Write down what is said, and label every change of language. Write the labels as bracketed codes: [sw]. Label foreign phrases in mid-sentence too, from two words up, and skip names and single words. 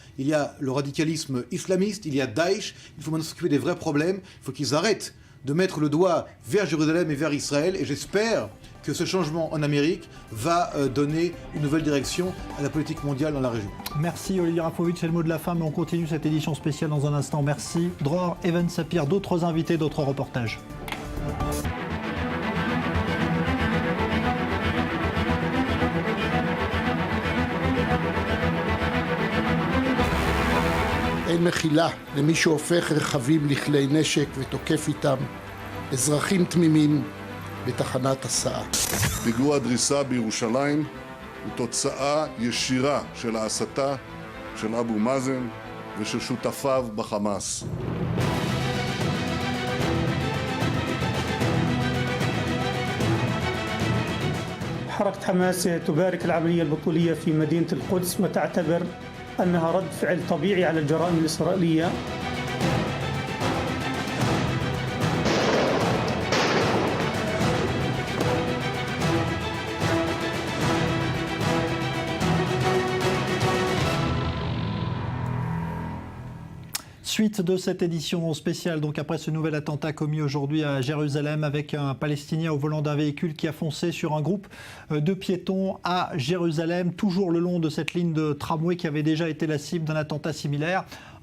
[fr] Il y a le radicalisme islamiste, il y a Daesh, il faut maintenant s'occuper des vrais problèmes, il faut qu'ils arrêtent de mettre le doigt vers Jérusalem et vers Israël, et j'espère que ce changement en Amérique va donner une nouvelle direction à la politique mondiale dans la région. Merci Olivier Rafovitch, c'est le mot de la fin, mais on continue cette édition spéciale dans un instant. Merci. Dror, Even Sapir, d'autres invités, d'autres reportages. [he] אין מחילה למי שהופך רכבים לכלי נשק ותוקף איתם אזרחים תמימים בתחנת הסעה. פיגוע דריסה בירושלים הוא תוצאה ישירה של ההסתה של אבו מאזן ושל שותפיו בחמאס. [ar] حركة حماس تبارك العملية البطولية في مدينة القدس وتعتبر أنها رد فعل طبيعي على الجرائم الإسرائيلية. [fr] Suite de cette édition spéciale, donc après ce nouvel attentat commis aujourd'hui à Jérusalem avec un Palestinien au volant d'un véhicule qui a foncé sur un groupe de piétons à Jérusalem, toujours le long de cette ligne de tramway qui avait déjà été la cible d'un attentat similaire.